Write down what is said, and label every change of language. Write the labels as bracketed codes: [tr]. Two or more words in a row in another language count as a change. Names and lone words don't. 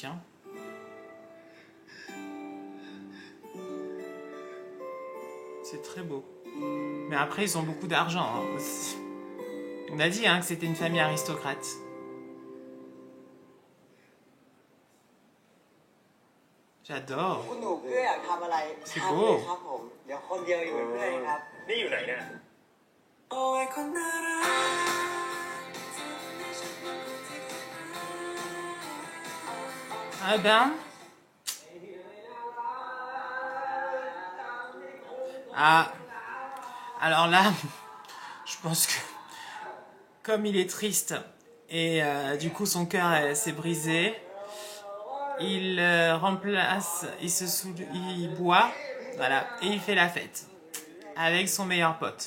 [fr] Hein. C'est très beau. Mais après, ils ont beaucoup d'argent. Hein. On a dit hein, que c'était une famille aristocrate. J'adore. [th] คุณหนูเกื้ออยากทำอะไร [fr] C'est [th] ทำเลย [fr] beau. [th] ครับผม เดี๋ยวคนเดียวอยู่เป็นเพื่อนครับ นี่อยู่ไหนเนี่ย โอ้ยคนน่ารัก [fr] Ah ben. Ah. Alors là, je pense que comme il est triste et du coup son cœur s'est brisé, il remplace, il boit, voilà, et il fait la fête avec son meilleur pote.